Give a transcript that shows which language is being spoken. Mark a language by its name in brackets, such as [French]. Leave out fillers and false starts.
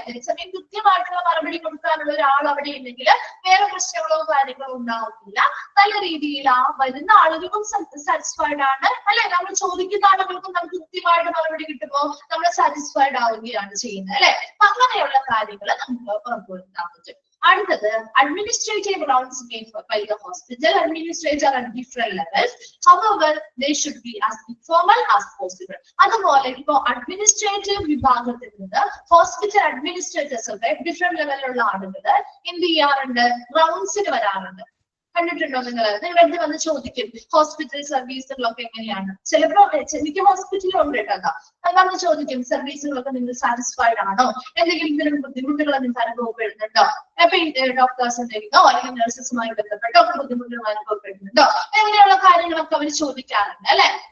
[Malayalam] അതേസമയം കൃത്യമായിട്ടുള്ള മറുപടി കൊടുക്കാനുള്ള ഒരാൾ അവിടെ ഇല്ലെങ്കിൽ വേറെ പ്രശ്നങ്ങളോ കാര്യങ്ങളോ ഉണ്ടാവുന്നില്ല. നല്ല രീതിയിൽ ആ വരുന്ന ആളുകൾക്കും സാറ്റിസ്ഫൈഡ് ആണ്, അല്ലെ? നമ്മൾ ചോദിക്കുന്ന ആളുകൾക്കും നമുക്ക് കൃത്യമായിട്ട് മറുപടി കിട്ടുമ്പോൾ നമ്മൾ സാറ്റിസ്ഫൈഡ് ആവുകയാണ് ചെയ്യുന്നത്, അല്ലെ? അങ്ങനെയുള്ള കാര്യങ്ങൾ നമുക്ക് ഉറപ്പുവരുത്താൻ പറ്റും. അടുത്തത് [English] Administrative rounds made by the hospital administrator at different levels. However, they should be as informal as possible. [Malayalam] അതുപോലെ ഇപ്പോ അഡ്മിനിസ്ട്രേറ്റീവ് വിഭാഗത്തിൽ നിന്ന് ഹോസ്പിറ്റൽ അഡ്മിനിസ്ട്രേറ്റേഴ്സ് ഒക്കെ ഡിഫറെന്റ് ലെവലിലുള്ള ആളുകൾ എന്ത് ചെയ്യാറുണ്ട്, റൗണ്ട്സിന് വരാറുണ്ട്. കണ്ടിട്ടുണ്ടോ നിങ്ങൾ? നിങ്ങളെടുത്ത് വന്ന് ചോദിക്കും ഹോസ്പിറ്റൽ സർവീസുകളൊക്കെ എങ്ങനെയാണ്. ചിലപ്പോ എനിക്ക് ഹോസ്പിറ്റലിലുണ്ട് കേട്ടോ, വന്ന് ചോദിക്കും സർവീസുകളൊക്കെ നിങ്ങൾ സാറ്റിസ്ഫൈഡ് ആണോ, എന്തെങ്കിലും ഇതിനും ബുദ്ധിമുട്ടുകൾ നിങ്ങൾക്ക് അനുഭവപ്പെടുന്നുണ്ടോ, അപ്പൊ ഡോക്ടേഴ്സ് എന്തെങ്കിലോ അല്ലെങ്കിൽ നഴ്സസുമായി ബന്ധപ്പെട്ടോ ബുദ്ധിമുട്ടുകൾ അനുഭവപ്പെടുന്നുണ്ടോ, അങ്ങനെയുള്ള കാര്യങ്ങളൊക്കെ അവർ ചോദിക്കാറുണ്ട്, അല്ലെ?